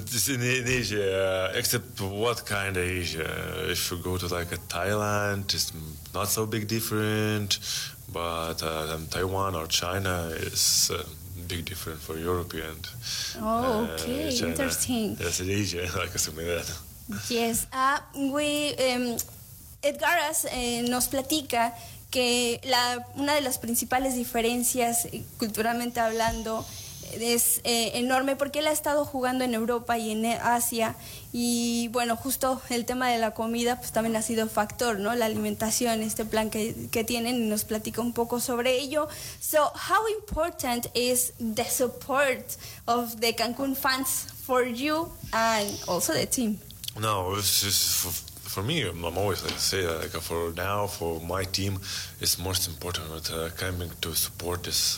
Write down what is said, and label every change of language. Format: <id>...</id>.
<en>It's in Asia, except what kind of Asia? If you go to like a Thailand, it's not so big different, but Taiwan or China is big different for European. Oh, okay, China. Interesting. That's in Asia, like something like that. Yes.</en> <es>Edgar nos platica que una de las principales diferencias, culturalmente hablando, es enorme, porque él ha estado jugando en Europa y en Asia, y bueno, justo el tema de la comida pues también ha sido factor, ¿no? La alimentación, este plan que tienen, y nos platica un poco sobre ello.</es> <en>So, how important is the support of the Cancun fans for you and also the team? No, it's just... For me, I'm always like say that, like for now, for my team, it's most important that coming to support us.</en>